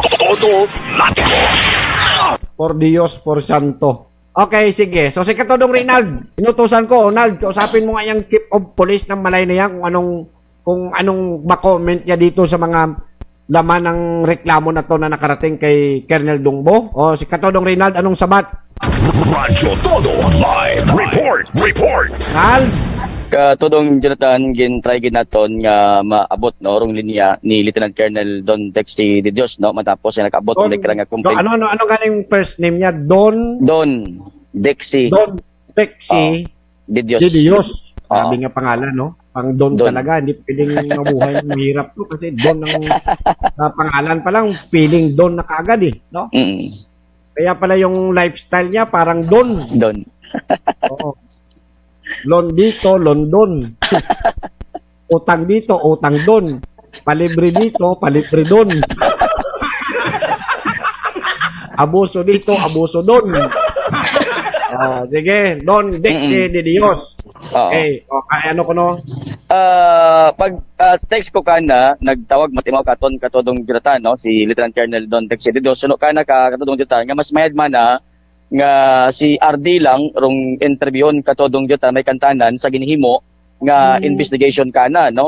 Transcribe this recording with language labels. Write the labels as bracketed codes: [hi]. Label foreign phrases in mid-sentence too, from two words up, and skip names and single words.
[tl] Todo Latigo. [es] Por Dios, por Santo. [tl] Okay, sige. So, si Katodong Reynald, inutusan ko, Ronald, kausapin mo nga yung [en] chief of police [tl] ng Malay na yan kung anong ma-comment niya dito sa mga laman ng reklamo na to na nakarating kay Colonel Dungbo. Si Katodong Reynald, anong sabat? Radyo Todo Live Report. Ronald? [akl] Katodong Jonathan, try naton nga maabot orong linya ni Lieutenant Colonel Don Dexy De Dios, no? Matapos siya nakaabot ng nga complaint. Ano ganing [en] first name [akl] niya? Don Dexy De Dios. [tl] De Dios. Sabi nga pangalan, no? Pang Don talaga, hindi pwedeng mabuhay, mahirap to kasi Don ang pangalan pa lang, feeling Don na kaagad no? Kaya pala yung lifestyle niya parang Don. Oo. Loan dito, London. Utang dito, utang don. Palibre dito, palibre don. Abuso dito, abuso don. Sige, Don Dexy De Dios. Okay, ano ko no? [akl] Pag text ko kana, nagtawag matimaw katon katodong Jonathan, no? Si Lieutenant Colonel Don Tex Didio, suno kana ka katodong Jonathan, nga mas mayad man na nga si RD lang rong interviewon katodong Jonathan may kantanan sa ginhimo nga investigation kana, no?